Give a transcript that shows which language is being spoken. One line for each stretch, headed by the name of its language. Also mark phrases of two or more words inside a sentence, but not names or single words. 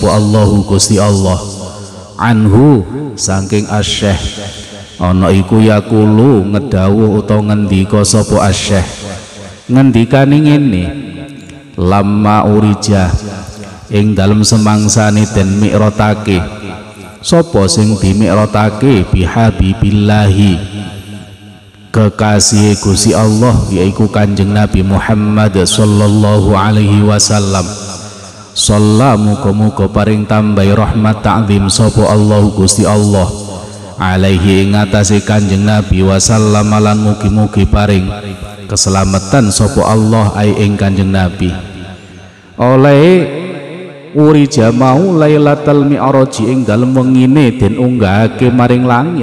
Javanese: Allahu Gusti Allah anhu saking Asy-Syaikh ana iku yaqulu ngedhawuh utawa ngendika sapa Asy-Syaikh ngendikane ngene
Arabic: لما عرج
Javanese: ing dalem semangsane den mi'ratake sapa sing dimi'ratake bihabibillahi kekasih Gusti Allah yaiku Kanjeng Nabi Muhammad
Arabic: صلى الله عليه وسلم.
Javanese: Sallallahu muga-muga paring tambahi rahmat ta'zim sapa Allah Gusti Allah alaihi ing atase Kanjeng Nabi wasallam lan mugi-mugi paring keselamatan sapa Allah ai ing Kanjeng Nabi. Oleh urija mau Lailatul Mi'raj ing dalem wengine den unggahake maring langit.